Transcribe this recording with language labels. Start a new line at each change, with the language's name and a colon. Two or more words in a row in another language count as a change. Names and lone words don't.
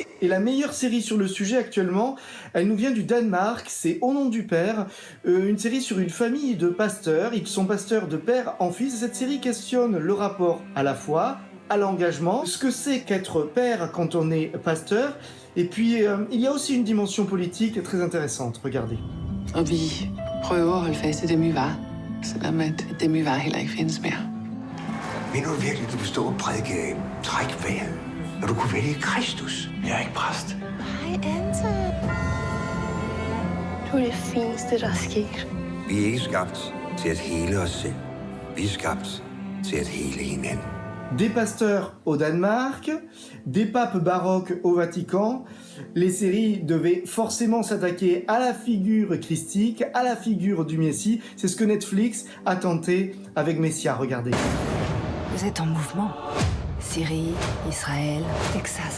French: Et la meilleure série sur le sujet actuellement, elle nous vient du Danemark, c'est Au nom du Père, une série sur une famille de pasteurs. Ils sont pasteurs de père en fils. Et cette série questionne le rapport à la foi, à l'engagement, ce que c'est qu'être père quand on est pasteur. Et puis, il y a aussi une dimension politique très intéressante. Regardez.
Danish: Og vi prøver at holde fast i dem, vi var, selvom at dem, vi var, heller ikke findes mere. Mener du virkelig, du vil stå og prædike træk vejret, når du kunne vælge Kristus? Jeg er ikke præst. Hej, Anton. Du er det fineste, der er sket. Vi er ikke skabt til at hele os selv. Vi er skabt til at hele hinanden.
French: Des pasteurs au Danemark, des papes baroques au Vatican. Les séries devaient forcément s'attaquer à la figure christique, à la figure du Messie. C'est ce que Netflix a tenté avec Messia. Regardez. Vous êtes en mouvement. Syrie, Israël, Texas.